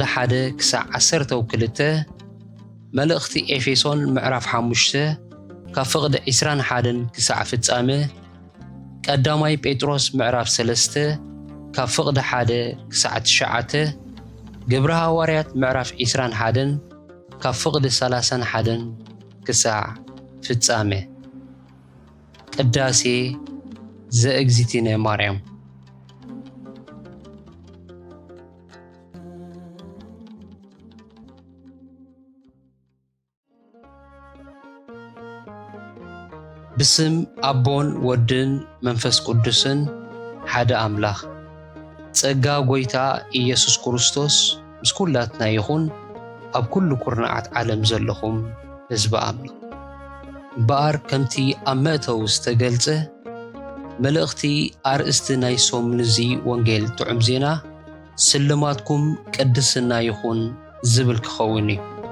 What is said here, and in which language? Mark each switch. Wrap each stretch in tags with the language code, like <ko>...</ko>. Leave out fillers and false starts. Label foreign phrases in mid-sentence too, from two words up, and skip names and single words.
<ti>1-12 መልእኽቲ ኤፌሶን ምዕራፍ 5 ካብ ፍቕዲ 21 ክሳዕ ፍጻመ ቀዳማይ ጴጥሮስ ምዕራፍ 3 ካብ ፍቕዲ 1-9 ግብረ ሐዋርያት ምዕራፍ 21 ካብ ፍቕዲ 31 ክሳዕ ፍጻመ</ti> <gez>ቅዳሴ ዘእግዚእትነ ማርያም። በስመ አብ ወወልድ ወመንፈስ ቅዱስ አሐዱ አምላክ</gez> <ti>ጸጋ ጎይታ ኢየሱስ ክርስቶስ ምስ ኩላትና ይኹን። ኣብ ኩሉ ኩርናዓት ዓለም ዘለኹም ህዝቢ ኣምላኽ በኣር ከምቲ ኣብ መእተው ዝተገልጸ መልእኽቲ ኣርእስቲ ናይ ሶሙን እዚ ወንጌል ጥዑም ዜና ስልማትኩም ቅድስና ይኹን ዝብል ክኸውን እዩ።</ti>